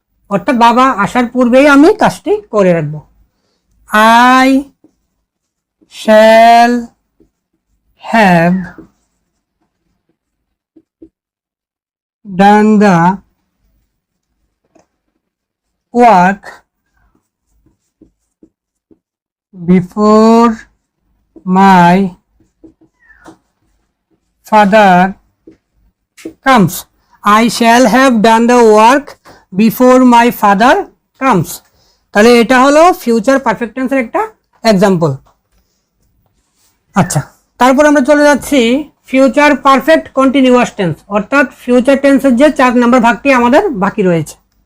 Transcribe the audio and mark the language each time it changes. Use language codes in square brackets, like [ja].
[bn] অর্থাৎ বাবা আসার পূর্বেই আমি কাজটি করে রাখবো। [en] I shall have done the work before my father comes. I shall have done the work before my father comes. [bn] তাহলে এটা হলো ফিউচার পারফেক্ট টেন্সের একটা এক্সাম্পল। আচ্ছা, তারপর আমরা চলে যাচ্ছি ফিউচার পারফেক্ট কন্টিনিউয়াস টেন্স, অর্থাৎ ফিউচার টেন্সের যে 4 নম্বর ভাগটি আমাদের বাকি রয়েছে।